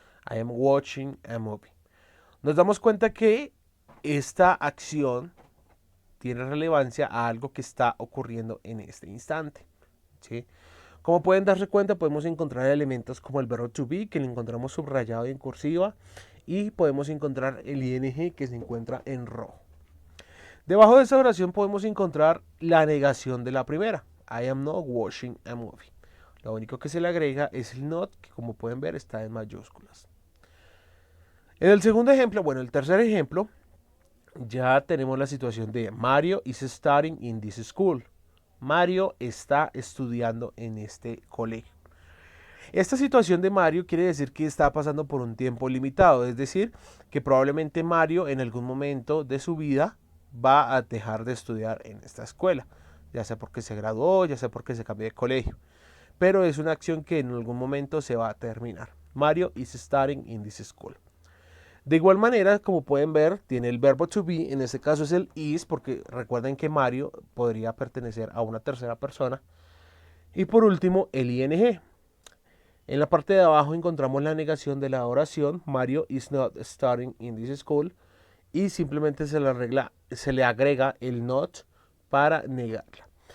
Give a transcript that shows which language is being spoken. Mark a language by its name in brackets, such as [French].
[English] I am watching a movie. [Spanish] Nos damos cuenta que esta acción tiene relevancia a algo que está ocurriendo en este instante, ¿sí? Como pueden darse cuenta, podemos encontrar elementos como el verbo to be, que lo encontramos subrayado en cursiva, y podemos encontrar el ing, que se encuentra en rojo. Debajo de esta oración podemos encontrar la negación de la primera. [English] I am not watching a movie. [Spanish] Lo único que se le agrega es el not, que como pueden ver está en mayúsculas. En el segundo ejemplo, bueno, el tercer ejemplo, ya tenemos la situación de [English] Mario is studying in this school. [Spanish] Mario está estudiando en este colegio. Esta situación de Mario quiere decir que está pasando por un tiempo limitado, es decir, que probablemente Mario en algún momento de su vida va a dejar de estudiar en esta escuela, ya sea porque se graduó, ya sea porque se cambió de colegio. Pero es una acción que en algún momento se va a terminar. [English] Mario is studying in this school. [Spanish] De igual manera, como pueden ver, tiene el verbo to be, en este caso es el is, porque recuerden que Mario podría pertenecer a una tercera persona. Y por último, el ing. En la parte de abajo encontramos la negación de la oración, [English] Mario is not studying in this school, [Spanish] y simplemente se le agrega el not para negarla.